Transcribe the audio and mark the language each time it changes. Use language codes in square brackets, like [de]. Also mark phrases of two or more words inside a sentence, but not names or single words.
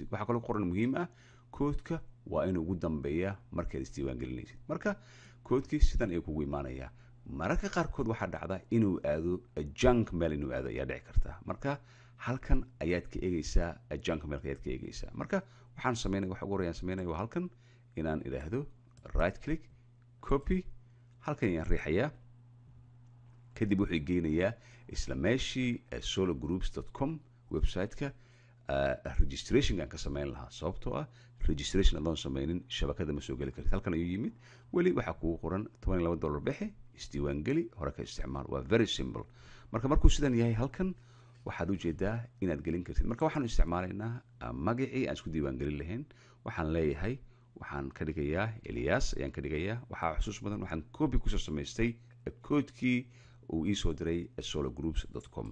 [so] waxaa kaloo qoran muhiim ah, koodka waa inuu ugu dambeeya markaad isdiiwaangelinaysid. marka koodkii sidan ayuu kugu imaanayaa. mararka qaarkood waxaa dhacda inuu aado [en] junk mail [so] inuu aado ayaa dhici karta. marka halkan ayaad ka eegaysaa [en] junk mail [so] ayaad ka eegaysaa. marka waxaan sameynaya waxa ugu horreeyaan sameynaya waa halkan inaan idhaahdo [en] right click copy. [so] halkan ayaan riixayaa. kadib wuxuu geynayaa isla meeshii sologroups.com website-ka registration aan ka samayn lahaa. sababtoo ah registration adoon samaynin shabakada ma soo geli kartid. halkan ayuu yimid. weli waxaa kugu qoran $12 bixi, isdiiwaangeli, hore ka isticmaal. waa [en] very simple. [so] markuu sidan yahay halkan waxaad ujeedaa inaad gelin kartid. marka waxaanu isticmaalaynaa magacii aan isku diiwaangelin lahayn. waxaan leeyahay waxaan ka dhigayaa Elias ayaan ka dhigayaa. waxaa xusuus badan waxaan copy kusoo samaystay koodkii uu ii soo diray sologroups.com.